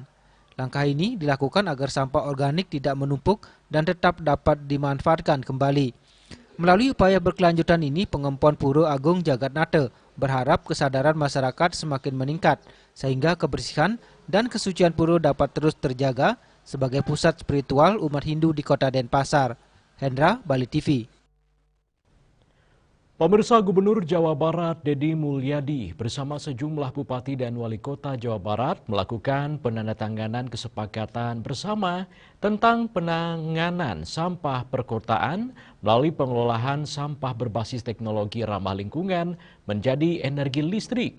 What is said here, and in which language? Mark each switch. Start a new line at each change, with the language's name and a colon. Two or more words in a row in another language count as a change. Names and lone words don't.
Indonesian: Langkah ini dilakukan agar sampah organik tidak menumpuk dan tetap dapat dimanfaatkan kembali. Melalui upaya berkelanjutan ini, pengempuan Pura Agung Jagatnata berharap kesadaran masyarakat semakin meningkat, sehingga kebersihan dan kesucian pura dapat terus terjaga sebagai pusat spiritual umat Hindu di Kota Denpasar. Hendra, Bali TV. Pemirsa, Gubernur Jawa Barat Deddy Mulyadi bersama sejumlah Bupati dan Wali Kota Jawa Barat melakukan penandatanganan kesepakatan bersama tentang penanganan sampah perkotaan melalui pengelolaan sampah berbasis teknologi ramah lingkungan menjadi energi listrik.